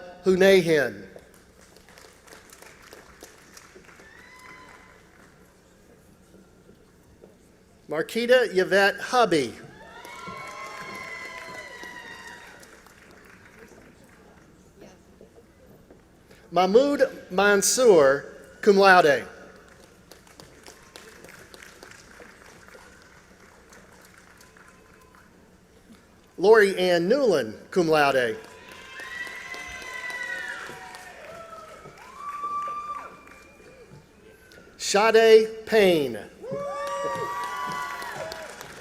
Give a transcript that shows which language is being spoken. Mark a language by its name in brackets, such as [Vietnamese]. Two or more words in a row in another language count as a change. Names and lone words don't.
[English] Hunahan. Marquita Yvette Hubby. Mahmoud Mansour, cum laude. Lori Ann Newland, cum laude. Sade Payne.